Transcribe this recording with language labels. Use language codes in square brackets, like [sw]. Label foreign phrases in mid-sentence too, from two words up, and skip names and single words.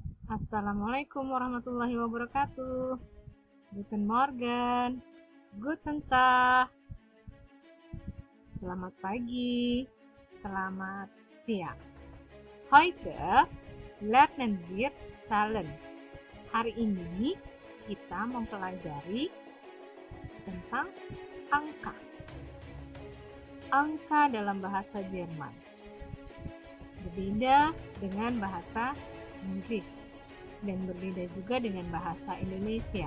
[ar] السلام عليكم ورحمة الله وبركاته. [de] Guten Morgen. Guten Tag. [id] Selamat pagi. Selamat siang. [de] Heute lernen wir Zahlen. [id] Hari ini kita mempelajari tentang angka. Angka dalam bahasa Jerman berbeda dengan bahasa Inggris dan berbeda juga dengan bahasa Indonesia.